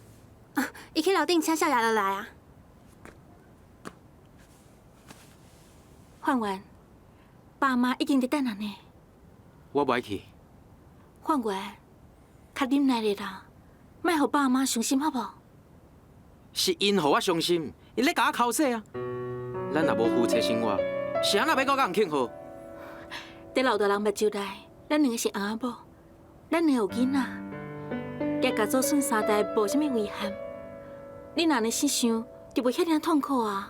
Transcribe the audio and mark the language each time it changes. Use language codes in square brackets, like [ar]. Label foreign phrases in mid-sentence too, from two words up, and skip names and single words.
[nan] 伊去楼顶请少爷落来啊。范元，爸妈已经在等人呢。我不爱去。范元，较忍耐咧啦，莫互爸妈伤心好不好？是因互我伤心，因咧甲我口水啊！咱若无夫妻生活，是安那要甲人庆贺？在老大人目睭内，咱两个是翁仔某，咱两个有囡仔。家家祖孙三代无啥物遗憾，你若安尼想，就袂遐尔痛苦啊。